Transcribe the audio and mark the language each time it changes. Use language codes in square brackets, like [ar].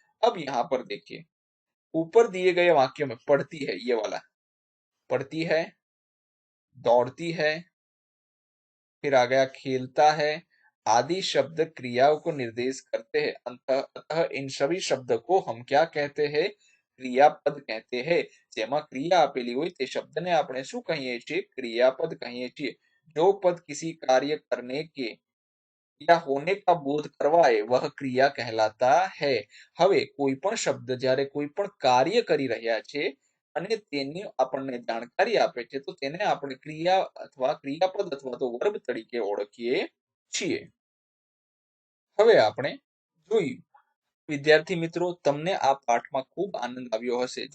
[hi] अब यहाँ पर देखिए, ऊपर दिए गए वाक्यों में पढ़ती है, ये वाला पढ़ती है, दौड़ती है, फिर आ गया खेलता है, आदि शब्द क्रियाओं को निर्देश करते हैं। अतः इन सभी शब्द को हम क्या कहते हैं? क्रियापद कहते हैं। [gu] જેમાં ક્રિયા આપેલી હોય તે શબ્દને આપણે શું કહીએ છીએ? ક્રિયાપદ કહીએ છીએ। [hi] जो पद किसी कार्य करने के या होने का बोध करवाए वह क्रिया कहलाता है। [gu] હવે કોઈ પણ શબ્દ જ્યારે કોઈ પણ કાર્ય કરી રહ્યા છે અને તેની આપણને જાણકારી આપે છે, તો તેને આપણે ક્રિયા અથવા ક્રિયાપદ અથવા તો વર્બ તરીકે ઓળખીએ છીએ। હવે આપણે જોયું, વિદ્યાર્થી મિત્રો તમને આ પાઠમાં ખૂબ આનંદ આવ્યો હશે।